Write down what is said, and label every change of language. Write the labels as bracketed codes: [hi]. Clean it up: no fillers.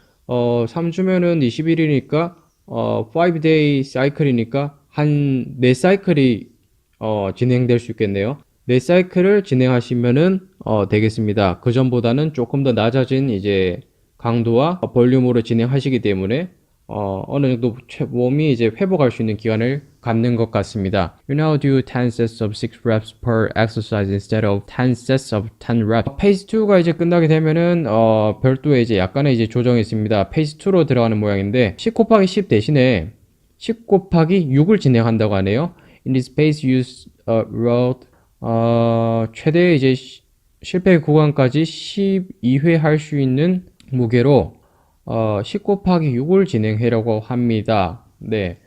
[ko] 3주면은 20일이니까 5day 사이클이니까 한 4사이클이 진행될 수 있겠네요. 4사이클을 진행하시면은 되겠습니다. 그 전보다는 조금 더 낮아진 이제 강도와 볼륨으로 진행하시기 때문에 어느 정도 몸이 이제 회복할 수 있는 기간을 갖는 것 같습니다. [en] You now do 10 sets of 6 reps per exercise instead of 10 sets of 10 reps. [ko] 페이지 2가 이제 끝나게 되면은 별도의 이제 약간의 이제 조정이 있습니다. 페이지 2로 들어가는 모양인데 10 곱하기 10 대신에 10 곱하기 6을 진행한다고 하네요. [en] In this phase, use a route [ko] 최대 이제 실패 구간까지 12회 할 수 있는 무게로 10 곱하기 6을 진행하려고 합니다. 네.